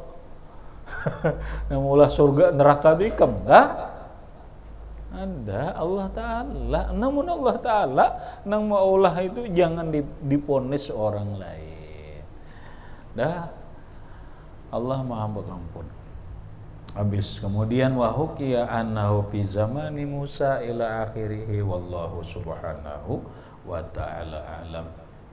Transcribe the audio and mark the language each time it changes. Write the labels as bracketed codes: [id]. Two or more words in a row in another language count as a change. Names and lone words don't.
[bjn] Namaulah surga neraka itu ikam enggak? Ada Allah Ta'ala. Namun Allah Ta'ala nang maulah itu jangan diponis orang lain. Dah Allah Maha Pengampun. Habis kemudian [ar] وحكي أنه في زمن موسى إلى آخره والله سبحانه وتعالى أعلم.